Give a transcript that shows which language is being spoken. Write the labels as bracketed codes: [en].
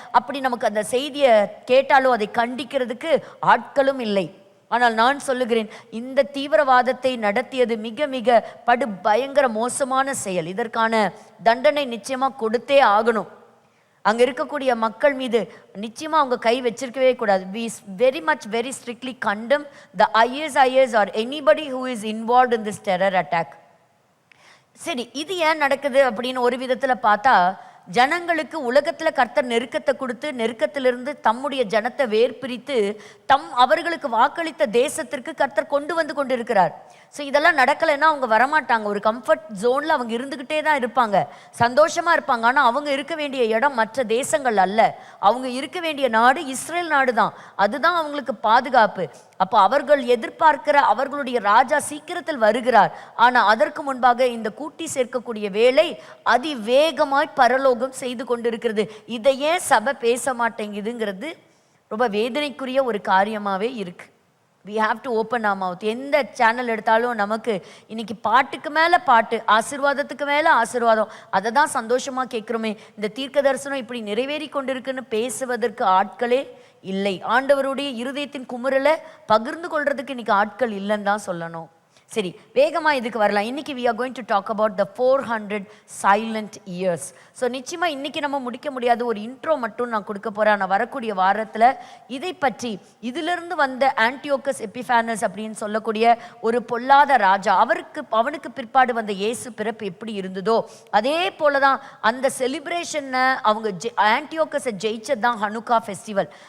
[ta] அப்படி நமக்கு அந்த செய்தியை கேட்டாலும் அதை கண்டிக்கிறதுக்கு ஆட்களும் இல்லை. ஆனால் நான் சொல்லுகிறேன், இந்த தீவிரவாதத்தை நடத்தியது மிக மிக படு பயங்கர மோசமான செயல். இதற்கான தண்டனை நிச்சயமா கொடுத்தே ஆகணும். அங்க இருக்கக்கூடிய மக்கள் மீது நிச்சயமா அவங்க கை வச்சிருக்கவே கூடாது. [en] we very strictly condemn the ISIS or anybody who is involved in this terror attack. [ta] சரி, இது ஏன் நடக்குது அப்படின்னு ஒரு விதத்துல பார்த்தா, ஜனங்களுக்கு உலகத்துல கர்த்தர் நெருக்கத்தை கொடுத்து நெருக்கத்திலிருந்து தம்முடைய ஜனத்தை வேர்பிரித்து அவர்களுக்கு வாக்களித்த தேசத்திற்கு கர்த்தர் கொண்டு கொண்டிருக்கிறார். ஸோ இதெல்லாம் நடக்கலைன்னா அவங்க வரமாட்டாங்க. ஒரு கம்ஃபர்ட் ஜோன்ல அவங்க இருந்துகிட்டே தான் இருப்பாங்க, சந்தோஷமா இருப்பாங்க. ஆனால் அவங்க இருக்க வேண்டிய இடம் மற்ற தேசங்கள் அல்ல. அவங்க இருக்க வேண்டிய நாடு இஸ்ரேல் நாடு தான். அதுதான் அவங்களுக்கு பாதுகாப்பு. அப்போ அவர்கள் எதிர்பார்க்கிற அவர்களுடைய ராஜா சீக்கிரத்தில் வருகிறார். ஆனால் அதற்கு முன்பாக இந்த கூட்டி சேர்க்கக்கூடிய வேலை அதிவேகமாய் பரலோகம் செய்து கொண்டிருக்கிறது. இதையே சபை பேச மாட்டேங்குதுங்கிறது ரொம்ப வேதனைக்குரிய ஒரு காரியமாகவே இருக்கு. [en] we have to open our mouth. [ta] எந்த சேனல் எடுத்தாலும் நமக்கு இன்னைக்கு பாட்டுக்கு மேலே பாட்டு, ஆசீர்வாதத்துக்கு மேலே ஆசீர்வாதம், அதை தான் சந்தோஷமாக கேட்குறோமே. இந்த தீர்க்க தரிசனம் இப்படி நிறைவேறி கொண்டிருக்குன்னு பேசுவதற்கு ஆட்களே இல்லை. ஆண்டவருடைய இருதயத்தின் குமுறலை பகிர்ந்து கொள்றதுக்கு இன்னைக்கு ஆட்கள் இல்லைன்னு தான் சொல்லணும். சரி, வேகமாக இதுக்கு வரலாம். இன்னைக்கு [en] we are going to talk about the 400 silent years. [ta] So நிச்சயமாக இன்னைக்கு நம்ம முடிக்க முடியாது. ஒரு இன்ட்ரோ மட்டும் நான் கொடுக்க போகிறேன். நான் வரக்கூடிய வாரத்தில் இதை பற்றி, இதிலிருந்து வந்த ஆன்டியோகஸ் எபிஃபானஸ் அப்படின்னு சொல்லக்கூடிய ஒரு பொல்லாத ராஜா, அவனுக்கு பிற்பாடு வந்த இயேசு பிறப்பு எப்படி இருந்ததோ அதே போல தான் அந்த செலிப்ரேஷனை அவங்க ஆன்டியோகஸை ஜெயிச்சது தான் ஹனுக்கா ஃபெஸ்டிவல்.